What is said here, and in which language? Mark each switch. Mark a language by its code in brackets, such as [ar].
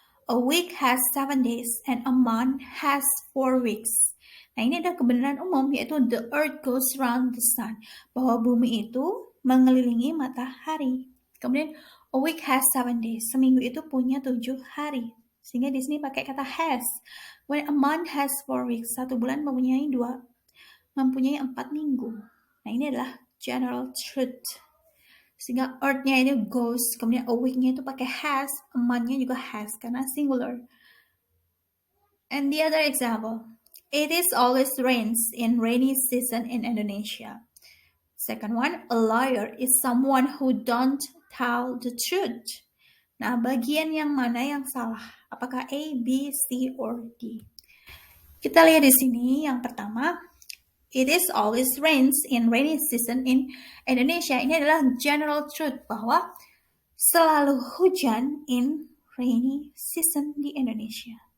[en] A week has 7 days and a month has 4 weeks. [id] Nah, ini adalah kebenaran umum, yaitu [en] the earth goes round the sun. [id] Bahwa bumi itu mengelilingi matahari. Kemudian, [en] a week has 7 days. [id] Seminggu itu punya 7 hari. Sehingga di sini pakai kata has. [en] When a month has 4 weeks. [id] 1 bulan mempunyai 4 minggu. Nah, ini adalah general truth. Sehingga earth-nya itu goes, kemudian a week-nya itu pakai has, a month-nya juga has, karena singular. [en] And the other example, it is always rains in rainy season in Indonesia. Second one, a liar is someone who don't tell the truth. [id] Nah, bagian yang mana yang salah? Apakah A, B, C, or D? Kita lihat di sini yang pertama, [en] it is always rains in rainy season in Indonesia. [id] Ini adalah general truth bahwa selalu hujan [en] in rainy season [id] di Indonesia.